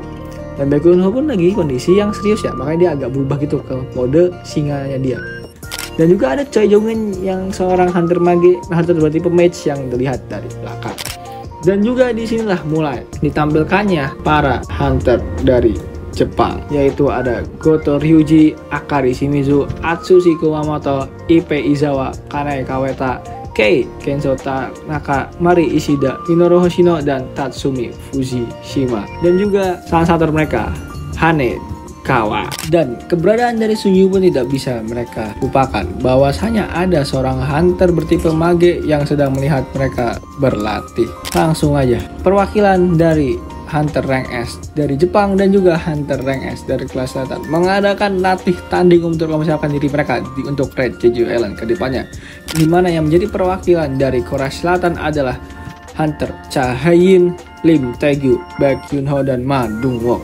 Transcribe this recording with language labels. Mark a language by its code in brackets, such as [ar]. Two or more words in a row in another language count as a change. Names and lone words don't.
[id] Dan Baek Yoon-ho pun lagi kondisi yang serius ya, makanya dia agak berubah gitu ke mode singanya dia. Dan juga ada Choi Jong-in yang seorang [en] hunter mage, [id] hunter bertipe mage yang dilihat dari belakang. Dan juga disinilah mulai ditampilkannya para hunter dari Jepang, yaitu ada Goto Ryuji, Akari Shimizu, Atsushi Kumamoto, Ippei Izawa, Kanae Kaweta, Kei Kenzo Tanaka, Mari Ishida, Minoru Hoshino, dan Tatsumi Fujishima. Dan juga salah satu mereka, Hane Kawa. Dan keberadaan dari Sung Ji pun tidak bisa mereka lupakan, bahwasanya ada seorang hunter bertipe mage yang sedang melihat mereka berlatih. Langsung aja, perwakilan dari [en] Hunter rank S [id] dari Jepang dan juga [en] Hunter rank S [id] dari Korea Selatan mengadakan latih tanding untuk mempersiapkan diri mereka untuk Red Jeju Island ke depannya, dimana yang menjadi perwakilan dari Korea Selatan adalah Hunter Cha Hae-in, Lim Tae-gyu, Baek Yoon-ho, dan Ma Dong-wook.